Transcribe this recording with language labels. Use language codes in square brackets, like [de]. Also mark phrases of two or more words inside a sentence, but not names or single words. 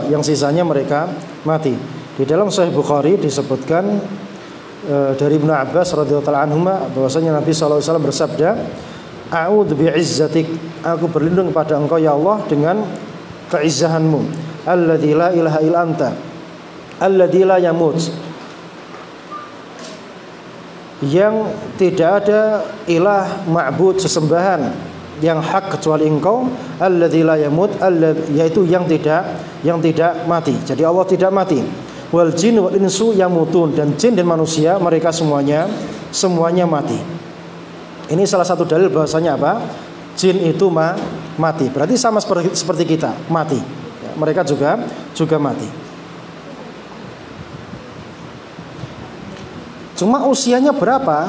[id] Yang sisanya mereka mati. Di dalam Sahih Bukhari disebutkan dari Ibnu Abbas [ar] رضي الله عنهما [id] bahwasanya Nabi [ar] صلى الله عليه وسلم [id] bersabda, [ar] "أعوذ بعزتك, [id] aku berlindung kepada Engkau ya Allah dengan keizzahanmu. [ar] الذي لا إله إلا أنت الذي لا يموت." [id] Yang tidak ada [ar] إله معبود [id] sesembahan yang hak kecuali Engkau, [ar] الذي لا يموت, [id] yaitu yang tidak mati. Jadi Allah tidak mati. [ar] والجن والإنس يموتون, [id] dan jin dan manusia mereka semuanya mati. Ini salah satu dalil bahwasanya apa? Jin itu mati. Berarti sama seperti kita, mati. Ya, mereka juga mati. Cuma usianya berapa?